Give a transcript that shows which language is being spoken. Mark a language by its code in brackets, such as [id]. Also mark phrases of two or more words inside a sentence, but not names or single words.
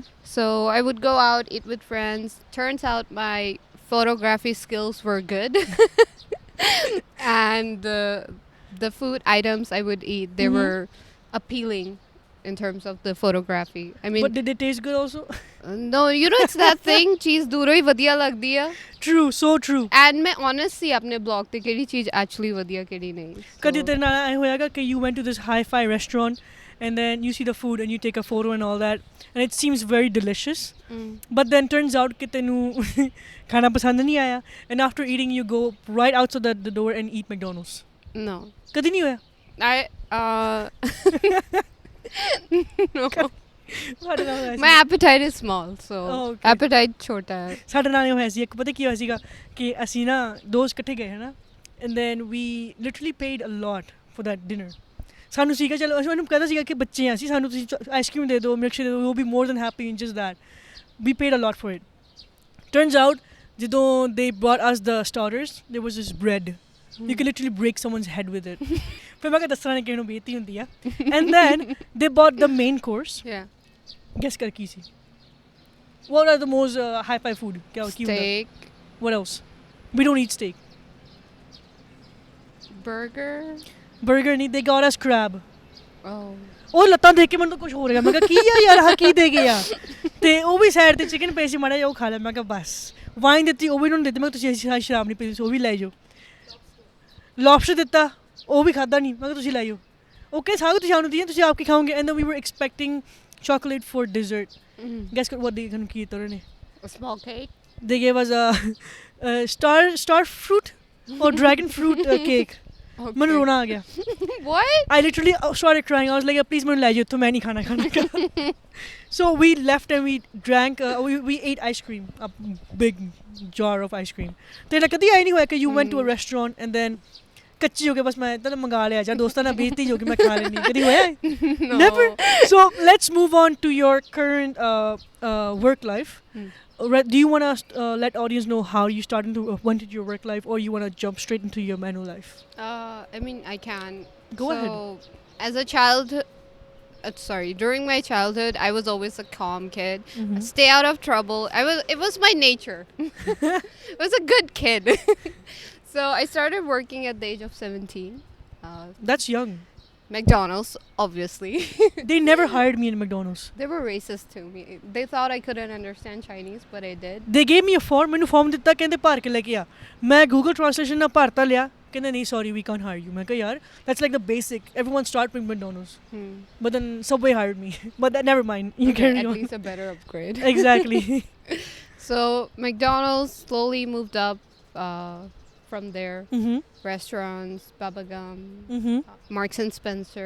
[en] So I would go out, eat with friends. Turns out my photography skills were good. And the food items I would eat, they were appealing in terms of the photography. I mean, But did it taste good also? no, you know, it's that thing, cheese [pa] ਦੂਰੋਂ ਹੀ ਵਧੀਆ ਲੱਗਦੀ ਹੈ. [en] True, so true. [pa] And ਮੈਂ honest ਸੀ ਅਪਣੇ blog ਤੇ ਕਿਹੜੀ ਚੀਜ਼ actually ਵਧੀਆ ਕਿਹੜੀ ਨਹੀਂ. ਕਦੀ ਤੇਰੇ ਨਾਲ ਐ ਹੋਇਆਗਾ ਕਿ [en] you went to this hi-fi restaurant and then you see the food and you take a photo and all that and it seems very delicious. But then turns out [pa] ਕਿ ਤੈਨੂੰ ਖਾਣਾ ਪਸੰਦ ਨਹੀਂ ਆਇਆ [en] and after eating you go right outside the door and eat McDonald's. No. [pa] ਕਦੀ ਨਹੀਂ ਹੋਇਆ? [en] No. [pa] ਸਾਡੇ ਨਾਲ ਹੋਇਆ ਸੀ. [en] My appetite is small, so Oh, okay. [pa] appetite ਛੋਟਾ ਹੈ. ਸਾਡੇ ਨਾਲ ਹੋਇਆ ਸੀ ਇੱਕ ਪਤਾ ਕੀ ਹੋਇਆ ਸੀਗਾ ਕਿ ਅਸੀਂ ਨਾ ਦੋਸਤ ਇਕੱਠੇ ਗਏ ਹਨਾ [en] and then we literally paid a lot for that dinner. [pa] ਸਾਨੂੰ ਸੀਗਾ ਚਲੋ ਅਸੀਂ ਉਹਨੂੰ ਕਹਿੰਦਾ ਸੀਗਾ ਕਿ ਬੱਚੇ ਆ ਅਸੀਂ ਸਾਨੂੰ ਤੁਸੀਂ ਆਈਸਕ੍ਰੀਮ ਦੇ ਦਿਓ ਮਿਲਕ ਸ਼ੇਕ ਦੇ ਦਿਓ [en] we'll be more than happy in just that. We paid a lot for it. Turns out ਜਦੋਂ they brought us the starters there was this bread. You can literally break someone's head with it. [pa] ਫਿਰ ਮੈਂ ਕਿਹਾ ਦੱਸਣਾ ਨਹੀਂ ਕਿਸੇ ਨੂੰ ਬੇਇੱਜ਼ਤੀ ਹੁੰਦੀ ਆ. [en] And then they bought the main course. Yeah. [pa] Guess ਕਰ ਕੀ ਸੀ? [en] What are the most high-fi food? [pa] ਕੀ ਹੁੰਦਾ? [en] Steak. What else? We don't eat steak. Burger. Burger ਨਹੀਂ they got us crab. Oh. [pa] ਉਹ ਲੱਤਾਂ ਦੇਖ ਕੇ ਮੈਨੂੰ ਤਾਂ ਕੁਝ ਹੋ ਰਿਹਾ ਮੈਂ ਕਿਹਾ ਕੀ ਆ ਯਾਰ ਆਹ ਕੀ ਦੇ ਗਿਆ ਤੇ ਉਹ ਵੀ ਸਾਈਡ ਤੇ ਚਿਕਨ ਪਈ ਸੀ ਮਾੜਾ ਜਿਹਾ ਉਹ ਖਾ ਲਿਆ ਮੈਂ ਕਿਹਾ ਬਸ ਵਾਈਨ ਦਿੱਤੀ ਉਹ ਵੀ ਉਹਨਾਂ ਨੂੰ ਦਿੱਤੀ ਮੈਂ ਕਿਹਾ ਤੁਸੀਂ ਸ਼ਰਾਬ ਨਹੀਂ ਪੀਂਦੇ ਉਹ ਵੀ ਲੈ ਜਾਓ ਲੌਬਸਟਰ ਦਿੱਤਾ ਉਹ ਵੀ ਖਾਦਾ ਨਹੀਂ ਮੈਂ ਕਿਹਾ ਤੁਸੀਂ ਲੈ ਜਾਓ Okay, ਸਾਗ ਤੁਸੀਂ ਆਉਣ ਦਿਆਂ ਤੁਸੀਂ ਆਪ ਕੀ ਖਾਓਗੇ [en] and then we were expecting chocolate for dessert. Guess what they [pa] ਸਾਨੂੰ ਕੀ ਦਿੱਤਾ ਉਹਨਾਂ ਨੇ? [en] A small cake. They gave us a star fruit or dragon fruit cake. [pa] ਮੈਨੂੰ ਰੋਣਾ ਆ ਗਿਆ. [en] What? I literally started crying. I was like, please [pa] ਮੈਨੂੰ ਲੈ ਜਾਓ ਇੱਥੋਂ ਮੈਂ ਨਹੀਂ ਖਾਣਾ ਖਾਣਾ. [en] So we left and we drank, we ate ice cream, a big jar of ice cream. [pa] ਤੇ ਕਦੀ ਆਈ ਨਹੀਂ ਹੋਇਆ ਕਿ [en] you went to a restaurant and then [pa] ਕੱਚੀ ਹੋ ਕੇ ਬਸ ਮੈਂ ਤਾਂ ਮੰਗਾ ਲਿਆ ਜਾਂ ਦੋਸਤਾਂ ਨਾਲ ਬੇਇੱਜ਼ਤੀ ਜੋ ਕਿ ਮੈਂ ਖਾ ਲੈਣੀ ਕਦੀ ਹੋਇਆ [en] No. Never. So let's move on to your current work life. Do you want to let audience know how you went into your work life, or you want to jump straight into your manual life? I mean, I can. Go so, ahead. As a child, during my childhood, I was always a calm kid. Stay out of trouble. It was my nature. I was a good kid. So I started working at the age of 17. That's young. McDonald's, obviously. They never hired me in McDonald's. They were racist to me. They thought I couldn't understand Chinese, but I did. They gave me a form. [pa] ਮੈਨੂੰ form ਦਿੱਤਾ ਕਹਿੰਦੇ ਭਰ ਕੇ ਲੈ ਕੇ ਆ ਮੈਂ Google translation ਨਾਲ ਭਰਤਾ ਲਿਆ ਕਹਿੰਦੇ ਨਹੀਂ [en] sorry we can't hire you [pa] ਮੈਂ ਕਿਹਾ ਯਾਰ [en] that's like the basic everyone start with McDonald's. But then Subway hired me. But never mind, you carry at on. least a better upgrade. Exactly. So McDonald's slowly moved up from there. Restaurants, Baba Gum, Marks and Spencer.